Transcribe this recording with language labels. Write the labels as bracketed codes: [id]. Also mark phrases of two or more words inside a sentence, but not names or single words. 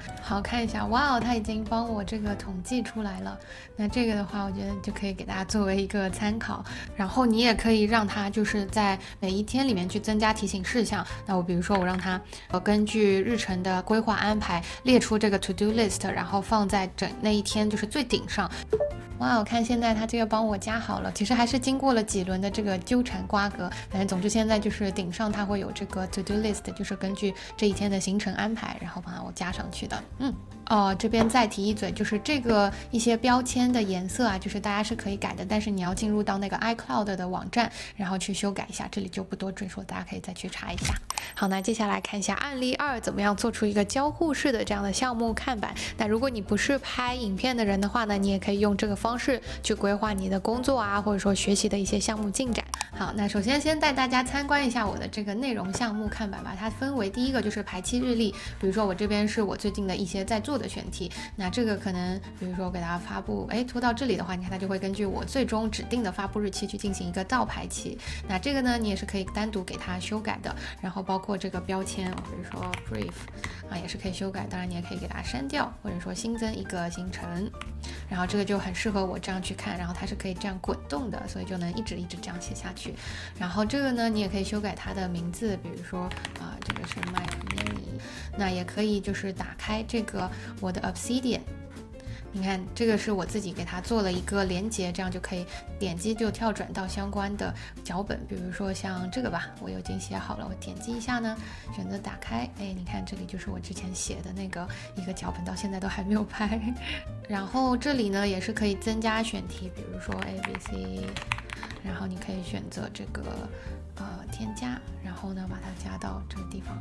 [zh] 好，看一下，哇，它已經幫我這個統計出來了。那這個的話，我覺得就可以給大家作為一個參考。然後你也可以讓它就是在每一天裡面去增加提醒事項。那我比如說我讓它根據日程的規劃安排列出這個 [en] to do list， [zh] 然後放在那一天就是最頂上。哇，我看現在它這個幫我加好了，其實還是經過了幾輪的這個糾纏瓜葛，反正總之現在就是頂上它會有這個 [en] to do list， [zh] 就是根據這一天的行程安排，然後把我加上去的。這邊再提一嘴，就是這個一些標籤的顏色啊，就是大家是可以改的，但是你要進入到那個 iCloud 的網站，然后去修改一下，這裡就不多赘述，大家可以再去查一下。好，那接下來看一下案例2，怎麼樣做出一個交互式的這樣的項目看板。那如果你不是拍影片的人的話呢，你也可以用這個方式去規劃你的工作啊，或者說學習的一些項目進展。好，那首先先帶大家參觀一下我的這個內容項目看板吧。它分為第一個就是排期日曆，比如說我這邊是我最近的一些在做的選題，那這個可能比如說我給大家發布，拖到這裡的話，你看它就會根據我最終指定的发布日期去進行一個倒排期。那這個呢，你也是可以單獨給它修改的，然後包括這個標籤，比如說 brief 啊，也是可以修改，當然你也可以給它刪掉，或者說新增一個行程。然後這個就很適合我這樣去看，然後它是可以這樣滾動的，所以就能一直這樣寫下去。然後這個呢，你也可以修改它的名字，比如說這個是 [en] My Name， [zh] 那也可以就是打開這個我的 Obsidian， 你看這個是我自己給它做了一個連接，這樣就可以點擊就跳轉到相關的腳本，比如說像這個吧，我已經寫好了，我點擊一下呢，選擇打開，哎，你看這裡就是我之前寫的那個一個腳本，到现在都還沒有拍。然後這裡呢也是可以增加選題，比如說 ABC， 然後你可以選擇這個添加，然後呢把它加到這個地方。